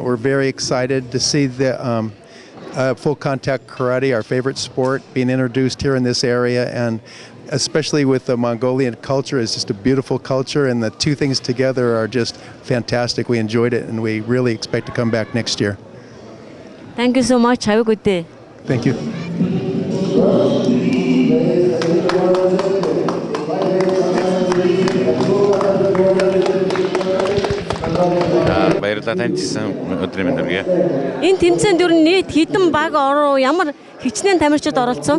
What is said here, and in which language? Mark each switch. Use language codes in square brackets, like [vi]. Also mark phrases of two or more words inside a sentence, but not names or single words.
[en] We're very excited to see the full contact karate, our favorite sport, being introduced here in this area, and especially with the Mongolian culture. It's just a beautiful culture, and the two things together are just fantastic. We enjoyed it, and we really expect to come back next year. Thank you so much. Have a good day. Thank you. [mn] баярлалаа таньжсан өдрийн мэнд хүргэе. Энэ тэмцээнд ер нь нийт хэдэн баг ороо ямар хичнээн тамирчид оролцсон?